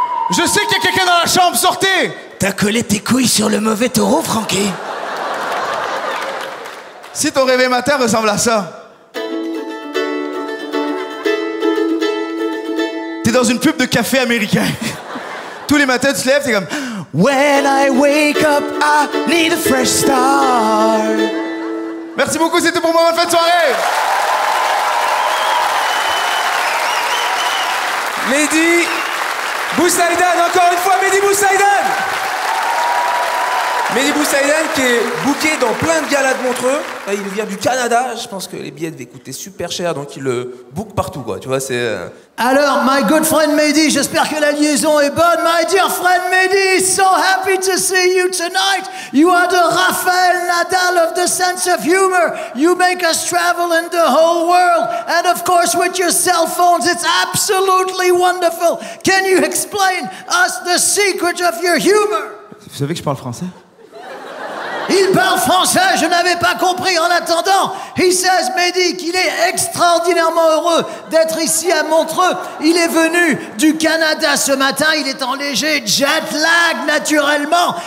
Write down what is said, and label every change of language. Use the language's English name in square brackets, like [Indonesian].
[French] Je sais qu'il y a quelqu'un dans la chambre, sortez! T'as collé tes couilles sur le mauvais taureau, Francky. Si ton réveil matin ressemble à ça... T'es dans une pub de café américain. Tous les matins, tu te lèves, t'es comme... [English] When I wake up, I need a fresh start. [French] Merci beaucoup, c'est tout pour moi. Bonne fin de soirée. Mehdi Boussaïdan, encore une fois, Mehdi Boussaïdan. Mehdi Boussaïdan qui est booké dans plein de galas de Montreux. Là, il vient du Canada. Je pense que les billets devaient coûter super cher, donc il le book partout, quoi. Tu vois, c'est... Alors, [English] my good friend [French] Mehdi, j'espère que la liaison est bonne. [English] My dear friend Mehdi, so happy to see you tonight. You are the Rafael Nadal of the sense of humor. You make us travel in the whole world. And of course, with your cell phones, it's absolutely wonderful. Can you explain us the secret of your humor? [French] Vous savez que je parle français? Il parle français, je n'avais pas compris. En attendant, [English] he says, [French] Mehdi, qu'il est extraordinairement heureux d'être ici à Montreux. Il est venu du Canada ce matin, il est en léger jet lag naturellement.